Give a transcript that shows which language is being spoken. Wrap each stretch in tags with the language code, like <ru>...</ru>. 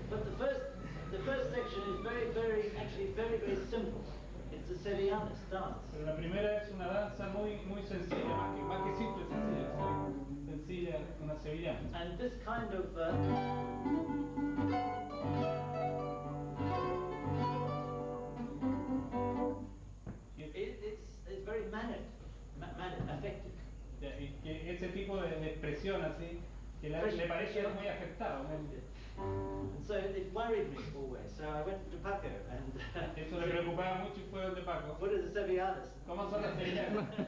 <en>But the first section is very simple. It's a Sevillanas dance.</en> <es>Pero la primera es una danza muy sencilla, más que simple, sencilla, una sevillana.</es> <en>And this kind of it's very mannered, affected.</en> <es>Y que ese tipo de expresión así, que le parece muy afectado.</es> <en>And so it worried me always. So I went to Paco and</en> <es>eso le preocupaba mucho y fue donde Paco.</es> <en>What are the Sevillanas?</en> <es>¿Cómo son las sevillanas?</es>